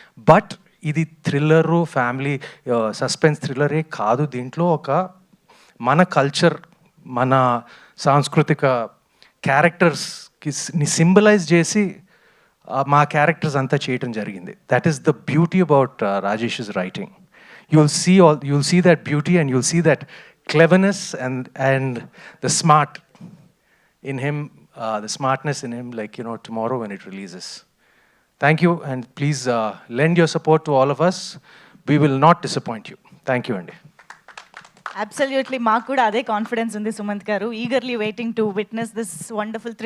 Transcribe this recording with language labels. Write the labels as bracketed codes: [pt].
[te] But ఇది thriller, family suspense థ్రిల్లరే కాదు. దీంట్లో ఒక మన కల్చర్, మన సాంస్కృతిక క్యారెక్టర్స్కి సింబలైజ్ చేసి మా క్యారెక్టర్స్ అంతా చేయటం జరిగింది. [en] That is the beauty about Rajesh's writing. You'll see that beauty, and you'll see that cleverness and the smart in him, the smartness in him, like, you know, tomorrow when it releases. Thank you, and please lend your support to all of us. We will not disappoint you. Thank you, Andy. [te] Absolutely, మాకు కూడా అదే confidence ఉంది సుమంత్ గారు. [en] Eagerly waiting to witness this wonderful thriller.